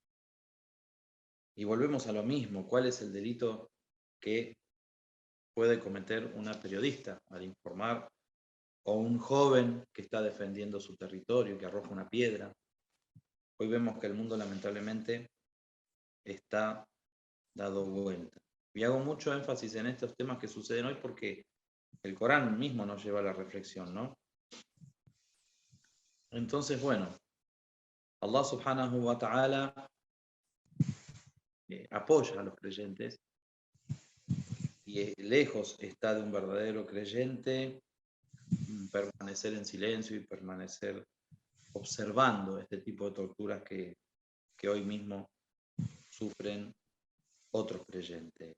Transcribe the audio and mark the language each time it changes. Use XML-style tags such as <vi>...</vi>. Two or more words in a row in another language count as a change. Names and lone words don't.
<es>Y volvemos a lo mismo, ¿cuál es el delito que puede cometer una periodista al informar, o un joven que está defendiendo su territorio, que arroja una piedra? Hoy vemos que el mundo lamentablemente está dado vuelta. Y hago mucho énfasis en estos temas que suceden hoy porque el Corán mismo nos lleva a la reflexión, ¿no? Entonces, bueno,</es> <ar>الله سبحانه وتعالى</ar> <es>apoya a los creyentes, y lejos está de un verdadero creyente permanecer en silencio y permanecer observando este tipo de torturas que hoy mismo sufren otros creyentes.</es>